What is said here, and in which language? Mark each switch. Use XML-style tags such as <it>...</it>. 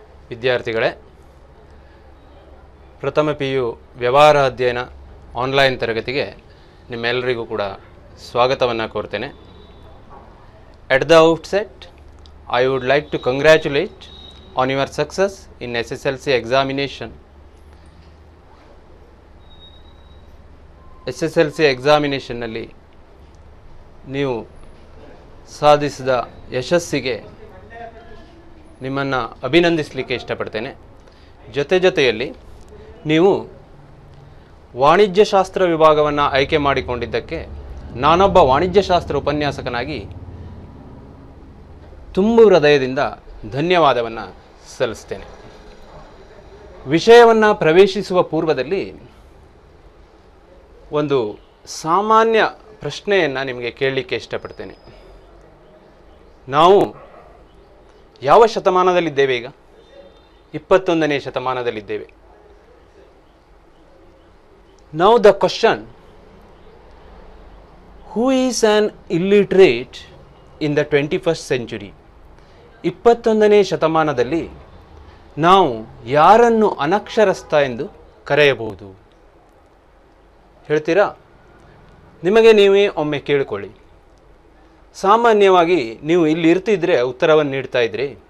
<kn>ವಿದ್ಯಾರ್ಥಿಗಳೇ, ಪ್ರಥಮ PU ವ್ಯವಹಾರ ಅಧ್ಯಯನ ಆನ್ಲೈನ್ ತರಗತಿಗೆ ನಿಮ್ಮೆಲ್ಲರಿಗೂ ಕೂಡ ಸ್ವಾಗತವನ್ನು ಕೋರ್ತೇನೆ.</kn> <en>At the outset, I would like to congratulate on your success in SSLC examination.</en> <kn>SSLC examinationನಲ್ಲಿ ನೀವು ಸಾಧಿಸಿದ ಯಶಸ್ಸಿಗೆ ನಿಮ್ಮನ್ನು ಅಭಿನಂದಿಸಲಿಕ್ಕೆ ಇಷ್ಟಪಡ್ತೇನೆ. ಜೊತೆಯಲ್ಲಿ ನೀವು ವಾಣಿಜ್ಯಶಾಸ್ತ್ರ ವಿಭಾಗವನ್ನು ಆಯ್ಕೆ ಮಾಡಿಕೊಂಡಿದ್ದಕ್ಕೆ ನಾನೊಬ್ಬ ವಾಣಿಜ್ಯಶಾಸ್ತ್ರ ಉಪನ್ಯಾಸಕನಾಗಿ ತುಂಬು ಹೃದಯದಿಂದ ಧನ್ಯವಾದವನ್ನು ಸಲ್ಲಿಸ್ತೇನೆ. ವಿಷಯವನ್ನು ಪ್ರವೇಶಿಸುವ ಪೂರ್ವದಲ್ಲಿ ಒಂದು ಸಾಮಾನ್ಯ ಪ್ರಶ್ನೆಯನ್ನು ನಿಮಗೆ ಕೇಳಲಿಕ್ಕೆ ಇಷ್ಟಪಡ್ತೇನೆ. ನಾವು ಯಾವ ಶತಮಾನದಲ್ಲಿದ್ದೇವೆ? ಈಗ 21ನೇ ಶತಮಾನದಲ್ಲಿದ್ದೇವೆ.</kn> <en>Now the question, who is an illiterate in the 21st century?</en> <kn>21ನೇ ಶತಮಾನದಲ್ಲಿ ನಾವು ಯಾರನ್ನು ಅನಕ್ಷರಸ್ಥ ಎಂದು ಕರೆಯಬಹುದು? ಹೇಳ್ತೀರಾ? ನಿಮಗೆ ನೀವೇ ಒಮ್ಮೆ ಕೇಳಿಕೊಳ್ಳಿ. ಸಾಮಾನ್ಯವಾಗಿ ನೀವು ಇಲ್ಲಿ ಇರ್ತಿದ್ರೆ ಉತ್ತರವನ್ನು ನೀಡ್ತಾ ಇದ್ರಿ.</kn>